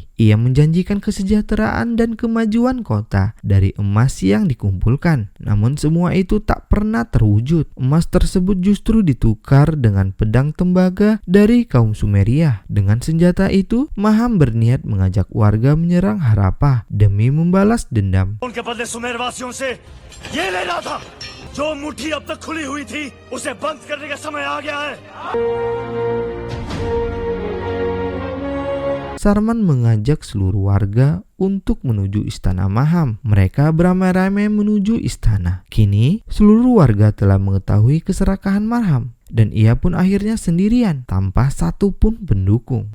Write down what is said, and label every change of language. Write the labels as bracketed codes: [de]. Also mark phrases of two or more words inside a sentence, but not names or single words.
[id] Ia menjanjikan kesejahteraan dan kemajuan kota dari emas yang dikumpulkan. Namun semua itu tak pernah terwujud. Emas tersebut justru ditukar dengan pedang tembaga dari kaum Sumeria. Dengan senjata itu, Maham berniat mengajak warga menyerang Harappa demi membalas dendam. [hi] उनके बदले सुमेरवासियों से ये लेना था। जो मुट्ठी अब तक खुली हुई थी, उसे बंद करने का समय आ गया है। [id] Sarman mengajak seluruh warga untuk menuju istana Maham. Mereka beramai-ramai menuju istana. Kini, seluruh warga telah mengetahui keserakahan Maham dan ia pun akhirnya sendirian tanpa satupun pendukung.